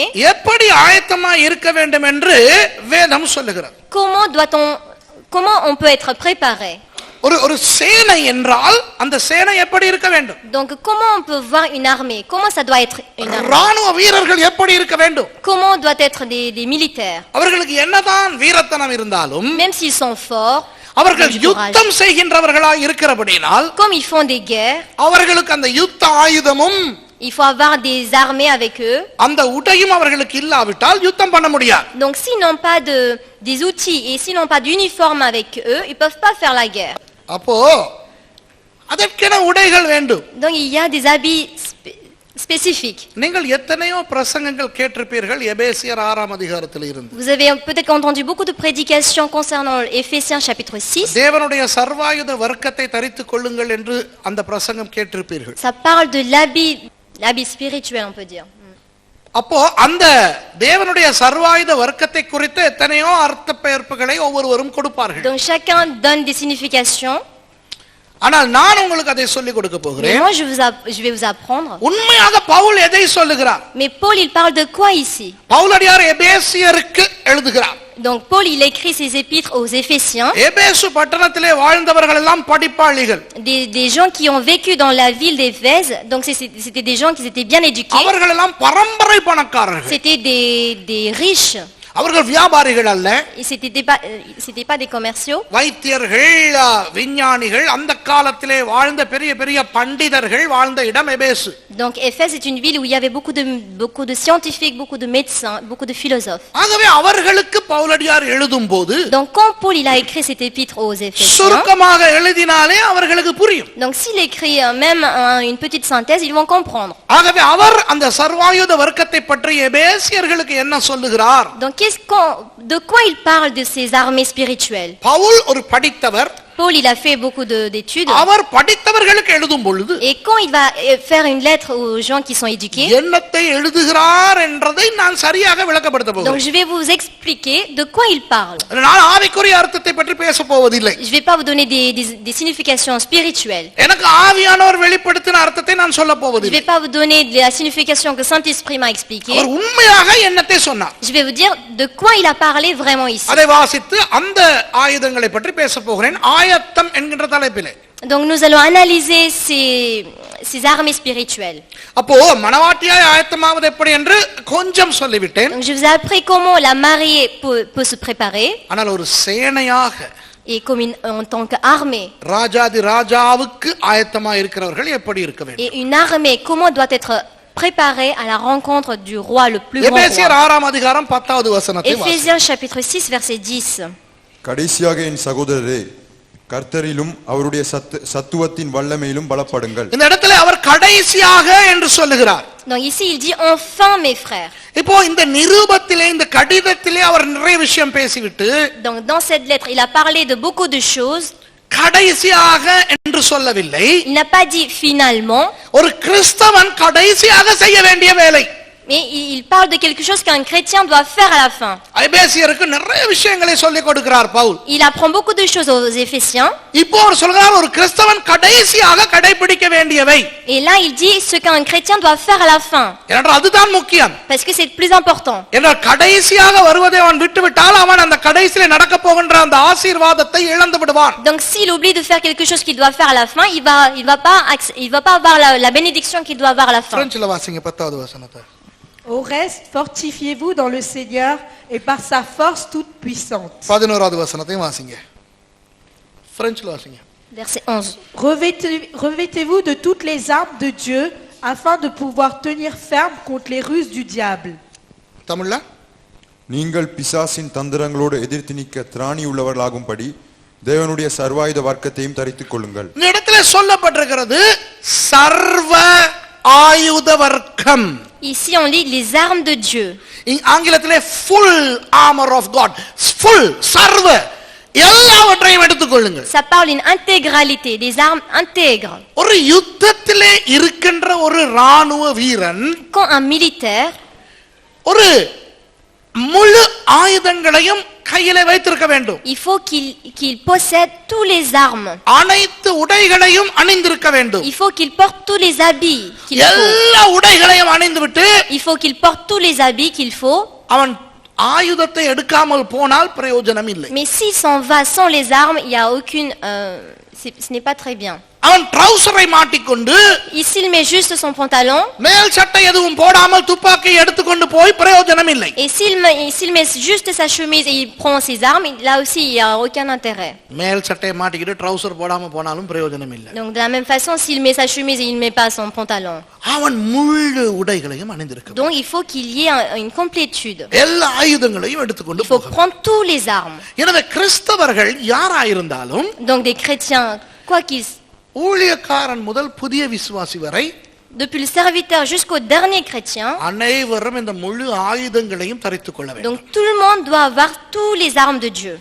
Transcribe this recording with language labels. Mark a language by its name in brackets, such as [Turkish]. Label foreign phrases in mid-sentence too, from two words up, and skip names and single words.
[Tamil] எப்படி ஆயத்தமாய் இருக்க வேண்டும் என்று வேதம் சொல்லுகிறது. [French] comment on peut être préparé? [Tamil] ஒரு சேனை என்றால் அந்த சேனை எப்படி இருக்க வேண்டும்? [French] Donc comment on peut voir une armée? Comment ça doit être une armée? [Tamil] ராணுவ வீரர்கள் எப்படி இருக்க வேண்டும்? [French] Comment doit être des militaires? [Tamil] அவர்களுக்கு என்னதான் வீரத்தனம் இருந்தாலும் [French] Même s'ils sont forts, [Tamil] அவர்கள் யுத்தம் செய்கின்றவர்களாய் இருக்கிறபடியால் [French] comme ils font des guerres, [Tamil] அவர்களுக்கு அந்த யுத்த ஆயுதமும் [French] il faut avoir des armées avec eux. [Tamil] அந்த உடையும் அவர்களுக்கு இல்லாவிட்டால் யுத்தம் பண்ண முடியாது. [French] Donc s'ils n'ont pas des outils et s'ils n'ont pas d'uniforme avec eux, ils peuvent pas faire la guerre. [Tamil] அப்போ அதற்கென உடைகள் வேண்டும். [French] Donc il y a des habits spécifiques. [Tamil] நீங்கள் எத்தனையோ பிரசங்கங்கள் கேட்டிருப்பீர்கள் எபேசியர் 6ஆம் அதிகாரத்தில் இருந்து. [French] Vous avez peut-être entendu beaucoup de prédications concernant Éphésiens chapitre 6. [Tamil] தேவனுடைய சர்வாயுத வர்க்கத்தை தரித்துக் கொள்ளுங்கள் என்று அந்த பிரசங்கம் கேட்டிருப்பீர்கள். [French] Ça parle de l'habit spirituel, on peut dire. [Tamil] அப்போ அந்த தேவனுடைய சர்வாயுத வர்க்கத்தை குறித்து எத்தனையோ அர்த்த பெயர்ப்புகளை ஒவ்வொருவரும் கொடுப்பார்கள். [French] Donc chacun donne des significations. [Tamil] ஆனால் நான் உங்களுக்கு அதை சொல்லிக் கொடுக்க [French] Mais [Tamil] போகிறேன். [French] moi je vais vous apprendre. [Tamil] உண்மையாக பவுல் எதை சொல்லுகிறார்? [French] Mais Paul il parle de quoi ici? [Tamil] பவுலடியார் எபேசியருக்கு எழுதுகிறார். [French] Donc Paul il écrit ses épîtres aux Éphésiens. [Tamil] எபேசு பட்டணத்திலே வாழ்ந்தவர்கள் எல்லாம் படிப்பாளிகள். [French] Des gens qui ont vécu dans la ville d'Éphèse. Donc c'était des gens qui étaient bien éduqués. [Tamil] அவர்கள் எல்லாம் பரம்பரை பணக்காரர்கள். [French] C'était des riches. [Tamil] அவர்கள் வியாபாரிகள் அல்ல. [French] C'était pas des commerciaux. [Tamil] வைத்தியர்கள், விஞ்ஞானிகள், அந்த காலத்திலே வாழ்ந்த பெரிய பெரிய பண்டிதர்கள் வாழ்ந்த இடம் எபேசு. [French] Donc Éphèse est une ville où il y avait beaucoup de scientifiques, beaucoup de médecins, beaucoup de philosophes. [Tamil] ஆகவே அவர்களுக்கு பவுலடியார் எழுதும்போது [French] Donc quand Paul il a écrit cet épître aux Éphésiens, [Tamil] சுருக்கமாக எழுதினாலே அவர்களுக்கு புரியும். [French] donc s'il écrit même une petite synthèse, ils vont comprendre. [Tamil] ஆகவே அவர் அந்த சர்வாயுத வர்க்கத்தை பற்றி எபேசியர்களுக்கு என்ன சொல்லுகிறார்? [French] Donc de quoi il parle de ces armées spirituelles? [Tamil] பவுல் ஒரு படித்தவர். [French] Paul il a fait beaucoup d'études. [Tamil] அவர் படித்தவர்களுக்கு எழுதும் பொழுது [French] Et quand il va faire une lettre aux gens qui sont éduqués, [Tamil] என்னத்தை எழுதுகிறார் என்றதை நான் சரியாக விளக்கப்படுத்த [French] donc [Tamil] போகிறேன். [French] je vais vous expliquer de quoi il parle. [Tamil] நான் ஆவிக்குரிய அர்த்தத்தை பற்றி பேச போவதில்லை. [French] Je vais pas vous donner des significations spirituelles. [Tamil] எனக்கு ஆவியானவர் வெளிப்படுத்தின அர்த்தத்தை நான் சொல்ல [French] Je [Tamil] போவதில்லை. [French] vais pas vous donner de la signification que Saint-Esprit m'a expliqué. [Tamil] அவர் உண்மையாக என்னத்தை சொன்னார். [French] Je vais vous dire de quoi il a parlé vraiment ici. [Tamil] அதை வாசித்து அந்த ஆயுதங்களை பற்றி பேச போகிறேன். ஆயத்தம் என்கின்ற தலைப்பிலே. [French] Donc nous allons analyser ces armées spirituelles. [Tamil] அப்போ மணவாட்டியாய் ஆயத்தமாவது எப்படி என்று கொஞ்சம் சொல்லிவிட்டேன். [French] Donc je vous ai appris comment la mariée peut se préparer. [Tamil] ஆனால் ஒரு சேனையாக [French] Et comme en tant qu'armée. [Tamil] ராஜாதி ராஜாவுக்கு ஆயத்தமாக இருக்கிறவர்கள் எப்படி இருக்க வேண்டும்? [French] Et une armée comment doit être préparée à la rencontre du roi le plus grand [Tamil] எபேசியர் [French] roi. [Tamil] 6ஆம் அதிகாரம் 10வது வசனத்தை வாசிங்க. [French] Éphésiens chapitre 6 verset 10. [Tamil] கடைசியாக என் சகோதரரே, கர்த்தரிலும் அவருடைய சத்துவத்தின் வல்லமையிலும் பலப்படுங்கள். இந்த இடத்துல அவர் கடைசியாக என்று சொல்லுகிறார். [French] Donc ici il dit enfin mes frères. [Tamil] இப்போ இந்த நிருபத்திலே இந்த கடிதத்திலே அவர் நிறைய விஷயம் பேசிவிட்டு [French] Donc dans cette lettre il a parlé de beaucoup de choses. [Tamil] கடைசியாக என்று சொல்லவில்லை. [French] Il n'a pas dit finalement. [Tamil] ஒரு கிறிஸ்தவன் கடைசியாக செய்ய வேண்டிய வேலை. [French] Mais il parle de quelque chose qu'un chrétien doit faire à la fin. [Tamil] எபேசியருக்கு நிறைய விஷயங்களை சொல்லிக் கொடுக்கிறார் பவுல். [French] Il apprend beaucoup de choses aux Éphésiens. [Tamil] இப்போ அவர் சொல்றார் ஒரு கிறிஸ்தவன் கடைசியாக கடைபிடிக்க வேண்டியவை. [French] Et là il dit ce qu'un chrétien doit faire à la fin. [Tamil] என்றால் அதுதான் முக்கியம். [French] Parce que c'est le plus important. [Tamil] என்றால் கடைசியாக வருவதை அவன் விட்டுவிட்டால் அவன் அந்த கடைசியிலே நடக்க போகின்ற அந்த ஆசீர்வாதத்தை இழந்து விடுவான். [French] Donc s'il oublie de faire quelque chose qu'il doit faire à la fin, il va pas avoir la bénédiction qu'il doit avoir à la fin. [Tamil] பிரெஞ்சில வாசிங்க 10வது வசனத்தை. [French] Au reste, fortifiez-vous dans le Seigneur et par sa force toute puissante. [Tamil] 11வது வசனத்தையும் வாசிங்க. பிரெஞ்சில வாசிங்க. [French] Verset 11. Revêtez-vous de toutes les armes de Dieu afin de pouvoir tenir ferme contre les ruses du diable. [Tamil] தமிழ்ல நீங்கள் பிசாசின் தந்திரங்களோடு எதிர்த்து நிற்க திராணி உள்ளவர்களாகும்படி தேவனுடைய சர்வாயுத வர்க்கத்தையும் தரித்துக் கொள்ளுங்கள். இந்த இடத்துல சொல்லப்பட்டிருக்கிறது சர்வ ஆயுத வர்க்கம். [French] Ici on lit les armes de Dieu. [Tamil] ஆங்கிலத்திலே [English] full armor of God. [Tamil] full சர்வ எல்லாவற்றையும் எடுத்துக் கொள்ளுங்கள். [French] Ça parle une intégralité, des armes intègres. [Tamil] ஒரு யுத்தத்திலே இருக்கின்ற ஒரு ராணுவ வீரன் [French] Quand un militaire [Tamil] ஒரு முழு ஆயுதங்களையும் கையிலே வைத்திருக்க வேண்டும். [French] il faut qu'il possède tous les armes. [Tamil] அனைத்து உடைகளையும் அணிந்திருக்க வேண்டும். [French] Il faut qu'il porte tous les habits qu'il faut. [Tamil] எல்லா உடைகளையும் அணிந்துவிட்டு [French] Il faut qu'il porte tous les habits qu'il faut. [Tamil] அவன் ஆயுதத்தை எடுக்காமல் போனால் பிரயோஜனம் இல்லை. [French] Mais s'il s'en va sans les armes, il y a aucune ce n'est pas très bien. [Tamil] அவன் ட்ரவுசரை மாட்டிக்கொண்டு [French] Ici, il met juste son pantalon. [Tamil] மேல் சட்டை எதுவும் போடாமல் துப்பாக்கியை எடுத்துக்கொண்டு போய் பிரயோஜனம் இல்லை. [French] Et s'il met juste sa chemise et il prend ses armes, là aussi, il n'y a aucun intérêt. [Tamil] மேல் சட்டையை மாட்டிக்கிட்டு ட்ரவுசர் போடாம போனாலும் பிரயோஜனம் இல்லை. [French] Donc, de la même façon, s'il met sa chemise et il ne met pas son pantalon. [Tamil] அவன் முழு உடைகளையும் அணிந்திருக்க [French] Donc, il faut qu'il y ait une complétude. [Tamil] எல்லா ஆயுதங்களையும் எடுத்துக்கொண்டு [French] Il faut [Tamil] போக. [French] prendre tous les armes. [Tamil] எனவே கிறிஸ்தவர்கள் யாராயிருந்தாலும் [French] Donc, des chrétiens, quoi qu'ils [Tamil] ஊழியக்காரன் முதல் புதிய விசுவாசி வரை [French] depuis le serviteur jusqu'au dernier chrétien, [Tamil] அனைவரும் இந்த முழு ஆயுதங்களையும் தரித்துக் கொள்ள வேண்டும். [French] donc tout le monde doit avoir tous les armes de Dieu.